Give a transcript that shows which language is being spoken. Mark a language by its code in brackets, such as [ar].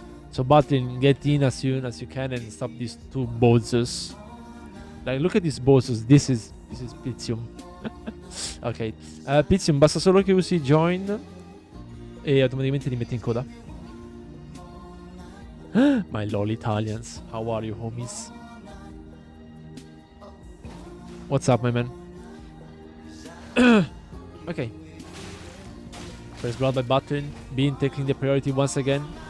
[en] So Batlin, get in as soon as you can and stop these two bosses. Like, look at these bosses. This is Pitium. [it] Ok, Pitium, basta solo che usi join e automaticamente li metti in coda. [en] My lol Italians, how are you homies? What's up, my man? Okay. First blood by Batlin. Bean taking the priority once again.